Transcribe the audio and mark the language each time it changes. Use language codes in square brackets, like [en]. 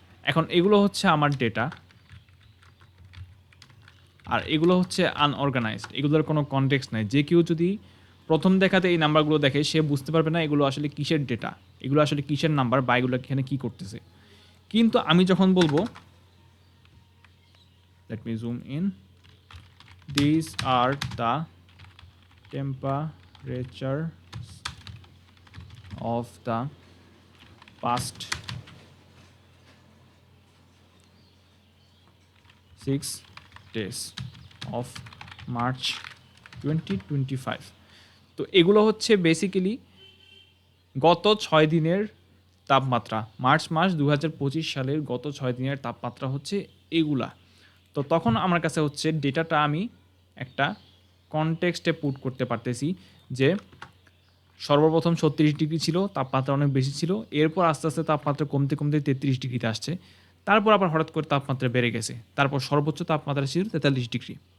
[bn] এখন এগুলো হচ্ছে আমার ডেটা, আর এগুলো হচ্ছে আনঅর্গানাইজড, এগুলোর কোনো কনটেক্সট নাই। যে কেউ যদি প্রথম দেখাতে এই নাম্বারগুলো দেখে সে বুঝতে পারবে না এগুলো আসলে কিসের ডেটা, এগুলো আসলে কিসের নাম্বার বা এগুলো এখানে কী করতেছে। কিন্তু আমি যখন বলবো, [en] let me zoom in, these are the temperatures of the past 6 days of March 2025। [bn] তো এগুলো হচ্ছে বেসিক্যালি গত 6 দিনের তাপমাত্রা, মার্চ মাস 2025 সালের গত 6 দিনের তাপমাত্রা হচ্ছে এগুলা। তো তখন আমার কাছে হচ্ছে ডেটাটা আমি একটা কনটেক্সটে পুট করতে পারতেছি যে সর্বপ্রথম 36 ডিগ্রি ছিল, তাপমাত্রা অনেক বেশি ছিল, এরপর আস্তে আস্তে তাপমাত্রা কমতে কমতে 33 ডিগ্রিতে আসছে, তারপর আবার হঠাৎ করে তাপমাত্রা বেড়ে গেছে, তারপর সর্বোচ্চ তাপমাত্রা ছিল 43 ডিগ্রি।